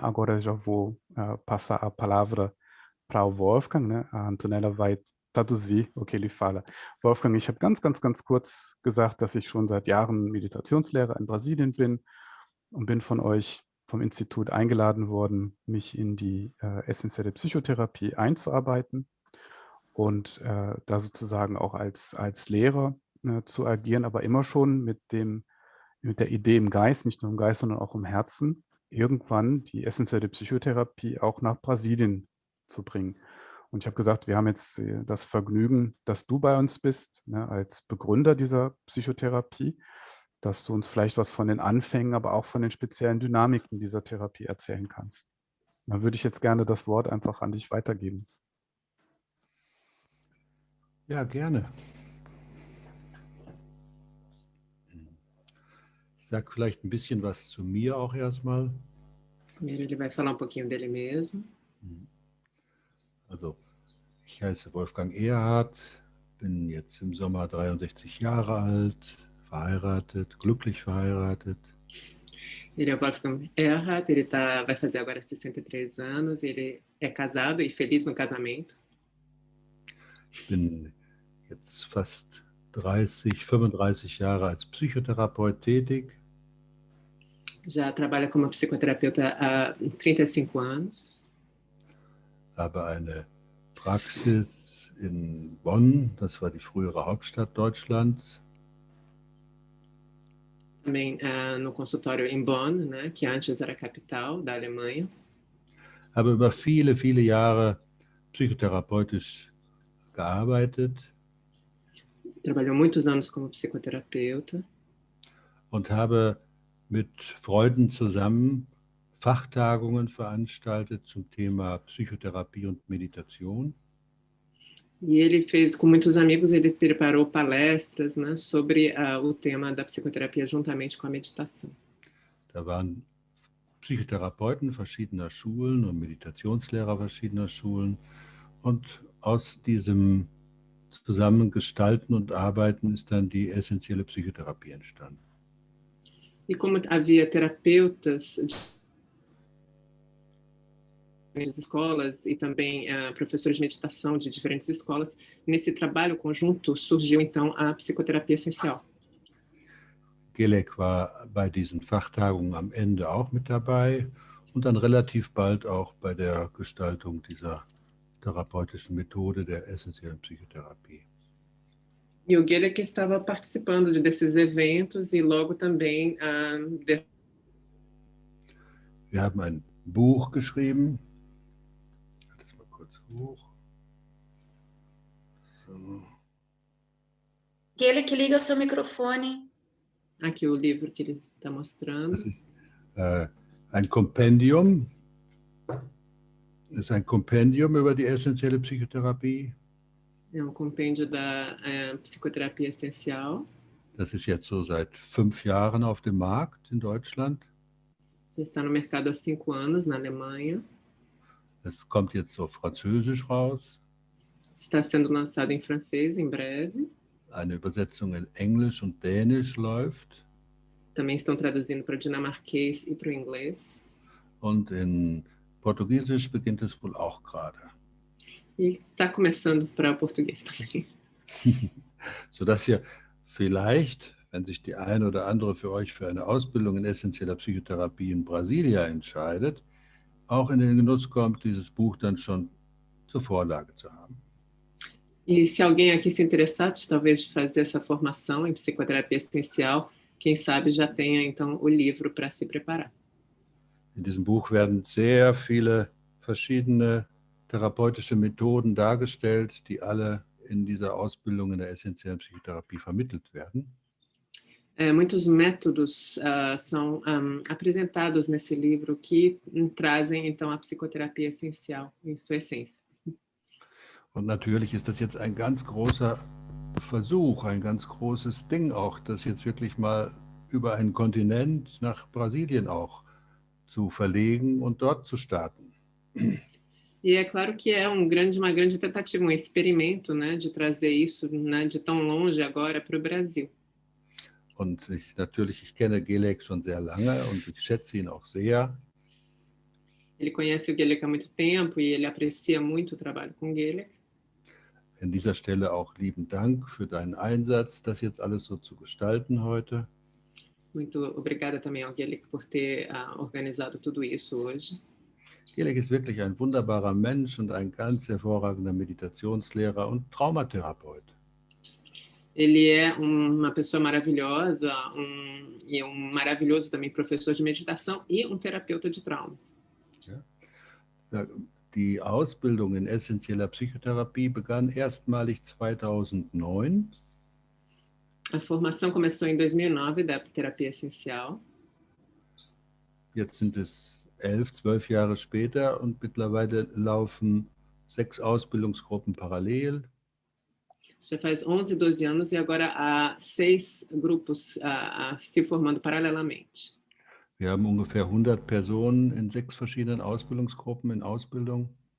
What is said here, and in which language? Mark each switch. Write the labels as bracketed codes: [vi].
[pt] Agora eu já vou passar a palavra para o Wolfgang, né? A Antonella vai traduzir o que ele fala. [de] Wolfgang, ich habe ganz kurz gesagt, dass ich schon seit Jahren Meditationslehrer in Brasilien bin und bin von euch vom Institut eingeladen worden, mich in die essentielle Psychotherapie einzuarbeiten und da sozusagen auch als Lehrer zu agieren, aber immer schon mit der Idee im Geist, nicht nur im Geist, sondern auch im Herzen, irgendwann die essentielle Psychotherapie auch nach Brasilien zu bringen. Und ich habe gesagt, wir haben jetzt das Vergnügen, dass du bei uns bist, ne, als Begründer dieser Psychotherapie, dass du uns vielleicht was von den Anfängen, aber auch von den speziellen Dynamiken dieser Therapie erzählen kannst. Dann würde ich jetzt gerne das Wort einfach an dich weitergeben. Ja, gerne. Ich sage vielleicht ein bisschen was zu mir auch erstmal. [pt] Primeiro ele vai falar um pouquinho dele mesmo. [de] Also, ich heiße Wolfgang Erhardt, bin jetzt im Sommer 63 Jahre alt, verheiratet, glücklich verheiratet. [pt] Ele é o Wolfgang Erhardt, ele vai fazer agora 63 anos, ele é casado e feliz no casamento. [de] Ich bin jetzt fast 35 Jahre als Psychotherapeut tätig. [pt] Já trabalha como psicoterapeuta há 35 anos. [de] Habe eine Praxis in Bonn, das war die frühere Hauptstadt Deutschlands. [pt] Também no consultório em Bonn, né, que antes era a capital da Alemanha. [de] Habe über viele Jahre psychotherapeutisch gearbeitet. [pt] Trabalhou muitos anos como psicoterapeuta. [de] Und habe mit Freunden zusammen Fachtagungen veranstaltet zum Thema Psychotherapie und Meditation. [pt] E ele fez, com muitos amigos, ele preparou palestras, né, sobre o tema da psicoterapia juntamente com a meditação. [de] Da waren Psychotherapeuten verschiedener Schulen und Meditationslehrer verschiedener Schulen. Und aus diesem Zusammengestalten und Arbeiten ist dann die essentielle Psychotherapie entstanden. [pt] E como havia terapeutas de escolas e também professores de meditação de diferentes escolas, nesse trabalho conjunto surgiu então a psicoterapia essencial. [de] Gelek war bei diesen Fachtagungen am Ende auch mit dabei und dann relativ bald auch bei der Gestaltung dieser therapeutischen Methode der essentiellen Psychotherapie. [pt] E o Gelek estava participando desses eventos e logo também [de] Wir haben ein Buch geschrieben. Ich halte das mal kurz hoch. So. [pt] Gelek, liga o seu microfone. Aqui o livro que ele está mostrando. [de] Das ist ein Kompendium. Das ist ein Kompendium über die essentielle Psychotherapie. [pt] É compêndio da psicoterapia essencial. [de] Das ist jetzt so seit 5 Jahren auf dem Markt in Deutschland. [pt] Já está no mercado há 5 anos na Alemanha. [de] Es kommt jetzt auf Französisch raus. [pt] Está sendo lançado em francês em breve. [de] Eine Übersetzung in Englisch und Dänisch läuft. [pt] Também estão traduzindo para o dinamarquês e para o inglês. [de] Und in Portugiesisch beginnt es wohl auch gerade. [pt] E está começando para o português também. [de] Sodass ihr vielleicht, wenn sich die eine oder andere für euch für eine Ausbildung in essentieller Psychotherapie in Brasilia entscheidet, auch in den Genuss kommt, dieses Buch dann schon zur Vorlage zu haben. [pt] E se alguém aqui se interessar, talvez, de fazer essa formação em psicoterapia essencial, quem sabe já tenha, então, o livro para se preparar. [de] In diesem Buch werden sehr viele verschiedene therapeutische Methoden dargestellt, die alle in dieser Ausbildung in der essentiellen Psychotherapie vermittelt werden. [pt] Muitos métodos são apresentados nesse livro que trazem, então, a psicoterapia essencial em sua essência. [de] Und natürlich ist das jetzt ein ganz großer Versuch, ein ganz großes Ding auch, das jetzt wirklich mal über einen Kontinent nach Brasilien auch zu verlegen und dort zu starten. [pt] E é claro que é uma grande tentativa, um experimento, né, de trazer isso, né, de tão longe agora para o Brasil. [de] Und ich kenne Gelek schon sehr lange und ich schätze ihn auch sehr. [pt] Ele conhece o Guélec há muito tempo e ele aprecia muito o trabalho com o Guélec. [de] An dieser Stelle auch lieben Dank für deinen Einsatz, das jetzt alles so zu gestalten heute. [pt] Muito obrigada também ao Guélec por ter organizado tudo isso hoje. [de] Gelek ist wirklich ein wunderbarer Mensch und ein ganz hervorragender Meditationslehrer und Traumatherapeut. [pt] Ele é uma pessoa maravilhosa e um maravilhoso também professor de meditação e um terapeuta de traumas. [de] Die Ausbildung in essentieller Psychotherapie begann erstmalig 2009. [pt] A formação começou em 2009 da terapia essencial. [de] Jetzt sind es 11, 12 Jahre später und mittlerweile laufen 6 Ausbildungsgruppen parallel. [pt] Já faz 11, 12 anos e agora há 6 grupos se formando paralelamente. [de] Wir haben ungefähr 100 Personen in 6 verschiedenen Ausbildungsgruppen in Ausbildung.